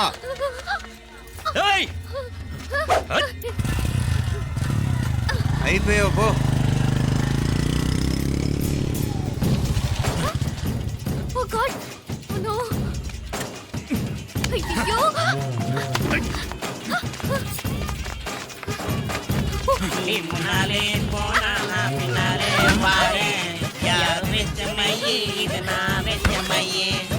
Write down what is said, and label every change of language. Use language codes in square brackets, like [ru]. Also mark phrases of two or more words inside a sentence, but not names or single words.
[te] ఏయ్! అయిపోయావు పో. [en] oh god, oh no. [te] అయ్యో, [ta] முன்னாலே போனா பின்னாலே வாரே, யார் வெச்ச மையே இது நான் வெச்ச மையே.